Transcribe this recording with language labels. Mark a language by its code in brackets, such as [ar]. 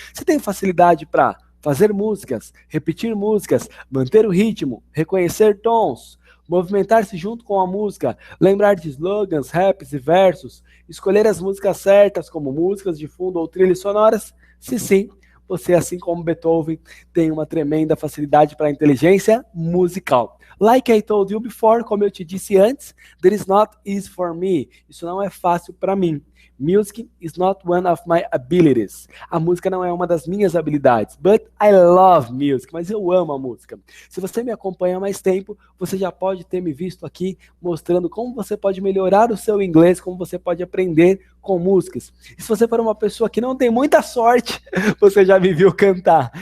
[pt] Você tem facilidade para fazer músicas, repetir músicas, manter o ritmo, reconhecer tons, movimentar-se junto com a música, lembrar de slogans, raps e versos, escolher as músicas certas como músicas de fundo ou trilhas sonoras? Se sim, você, assim como Beethoven, tem uma tremenda facilidade para a inteligência musical. [en] Like I told you before, [pt] como eu te disse antes, [en] that is not easy for me. [pt] Isso não é fácil para mim. [en] Music is not one of my abilities. [pt] A música não é uma das minhas habilidades. [en] But I love music. [pt] Mas eu amo a música. Se você me acompanha há mais tempo, você já pode ter me visto aqui mostrando como você pode melhorar o seu inglês, como você pode aprender com músicas. E se você for uma pessoa que não tem muita sorte, você já me viu cantar.